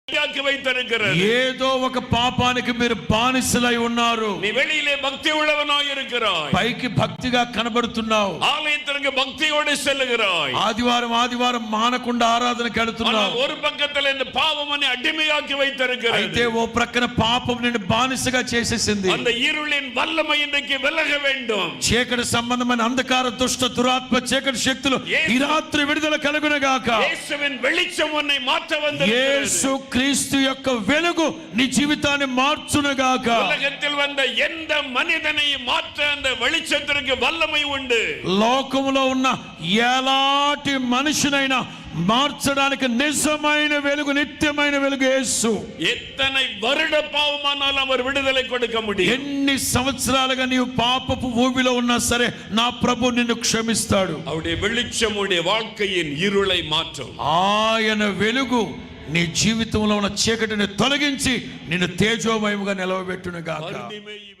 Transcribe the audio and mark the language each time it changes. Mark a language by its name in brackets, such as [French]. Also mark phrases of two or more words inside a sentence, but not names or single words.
[Telugu] ఏదో ఒక పాపానికి మీరు బానిసలై ఉన్నారు. [Tamil] நீ வெளியிலே பக்தி உள்ளவனாய் இருக்கிறாய், [Telugu] పైకి భక్తిగా కనబడుతున్నావు, [Tamil] ஆலயத்திற்கு பக்தியோடு செல்லுகிறாய், [Telugu] ఆదివారం మానకుండా ఆరాధనకి వెళ్తున్నావు. [Tamil] ஒரு பக்கத்துல இந்த பாவம் உன்னை அடிமையாக்கி வைத்திருக்கிறது. [Telugu] అయితే ఓ ప్రక్కన పాపం నిన్ను బానిసగా చేసేసింది. [Tamil] அந்த இருளின் வல்லமை இன்றைக்கு விலக வேண்டும். [Telugu] చీకటి సంబంధమైన అంధకార దుష్ట దురాత్మ చీకటి శక్తులు ఈ రాత్రి విడుదల కలుగునుగాక. [Tamil] యేసుவின் வெளிச்சம் உன்னை மாற்ற வந்திருக்கிறது. [Telugu] యేసు క్రీస్తు యొక్క వెలుగు నీ జీవితాన్ని మార్చునుగాక. [Tamil] உலகத்தில் வந்த எந்த மனிதனையும் மாற்ற அந்த வெளிச்சத்திற்கு வல்லமை உண்டு. [Telugu] లోకములో ఉన్న ఎలాంటి మనిషినైనా మార్చడానికి నిజమైన వెలుగు, నిత్యమైన వెలుగు యేసు. [Tamil] எத்தனை வருட பாவமானாலும் அவர் விடுதலை கொடுக்க முடியும். [Telugu] ఎన్ని సంవత్సరాలుగా నీవు పాపపు ఊబిలో ఉన్నా సరే నా ప్రభు నిన్ను క్షమిస్తాడు. [Tamil] அவருடைய வெளிச்சம் உடைய வாழ்க்கையின் இருளை மாற்றும். [Telugu] ఆయన వెలుగు నీ జీవితంలో ఉన్న చీకటిని తొలగించి నిన్ను తేజోమయముగా నిలవబెట్టును గాక.